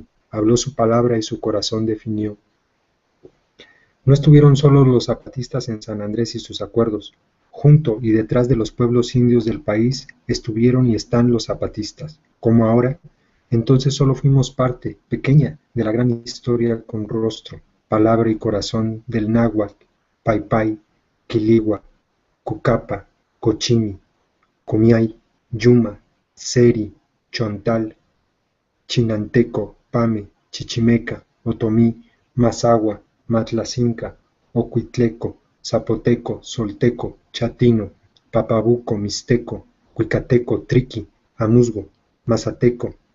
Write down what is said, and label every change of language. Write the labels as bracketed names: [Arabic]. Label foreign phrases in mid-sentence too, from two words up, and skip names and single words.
[Spanish] Habló su palabra y su corazón definió. No estuvieron solos los zapatistas en San Andrés y sus acuerdos. Junto y detrás de los pueblos indios del país estuvieron y están los zapatistas. Como ahora, entonces solo fuimos parte, pequeña, de la gran historia con rostro, palabra y corazón del náhuatl, paypay, quiligua, cucapa, cochimi, comiay, yuma, seri, chontal, chinanteco, pame, chichimeca, otomí, mazahua, matlacinca, ocuitleco, zapoteco, solteco, chatino, papabuco, mixteco, cuicateco, triqui, amuzgo, mazateco,